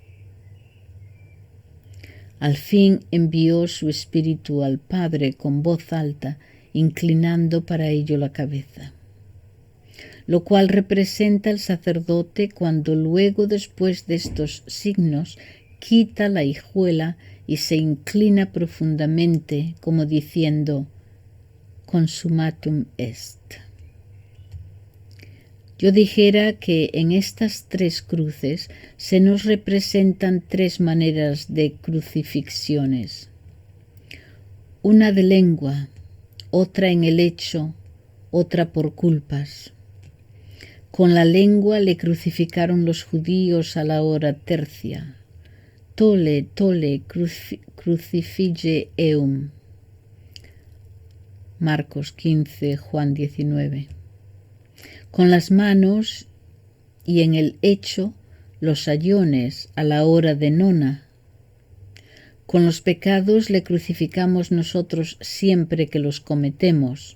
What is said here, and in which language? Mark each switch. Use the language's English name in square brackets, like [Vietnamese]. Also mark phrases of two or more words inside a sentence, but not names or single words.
[Spanish] Al fin envió su espíritu al Padre con voz alta, inclinando para ello la cabeza, lo cual representa el sacerdote cuando luego, después de estos signos, quita la hijuela y se inclina profundamente, como diciendo: [Latin] consumatum est. [Spanish] Yo dijera que en estas 3 cruces se nos representan 3 maneras de crucifixiones. Una de lengua, otra en el hecho, otra por culpas. Con la lengua le crucificaron los judíos a la hora tercia. [Latin] Tole, tole, crucifige eum. [Spanish] Marcos 15, Juan 19. Con las manos y en el hecho los ayones a la hora de nona. Con los pecados le crucificamos nosotros siempre que los cometemos.